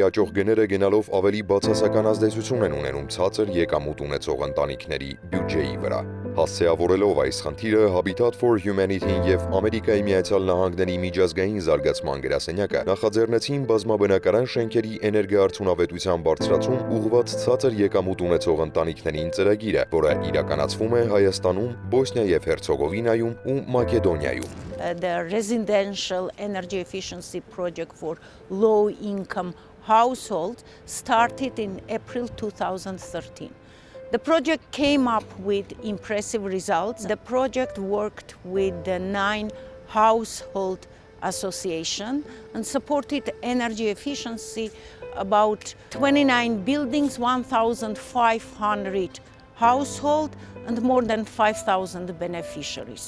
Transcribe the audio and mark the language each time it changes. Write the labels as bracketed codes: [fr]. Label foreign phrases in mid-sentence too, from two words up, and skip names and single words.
[hy] աճող գները գնալով ավելի բացասական ազդեցություն են ունենում ցածր եկամուտ ունեցող ընտանիքների բյուջեի վրա։ Հասցեավորելով այս խնդիրը, Habitat for Humanity-ն եւ Ամերիկայի Միացյալ Նահանգների միջազգային զարգացման գրասենյակը նախաձեռնեցին բազմաբնակարան շենքերի էներգոարդյունավետության բարձրացում ուղղված ցածր եկամուտ ունեցող ընտանիքներին ծրագիրը, որը իրականացվում է Հայաստանում, Բոսնիա եւ Հերցեգովինայում ու Մակեդոնիայում։ [en] The residential energy efficiency project for low-income households started in April 2013. The project came up with impressive results. The project worked with the 9 household associations and supported energy efficiency about 29 buildings, 1,500 households, and more than 5,000 beneficiaries.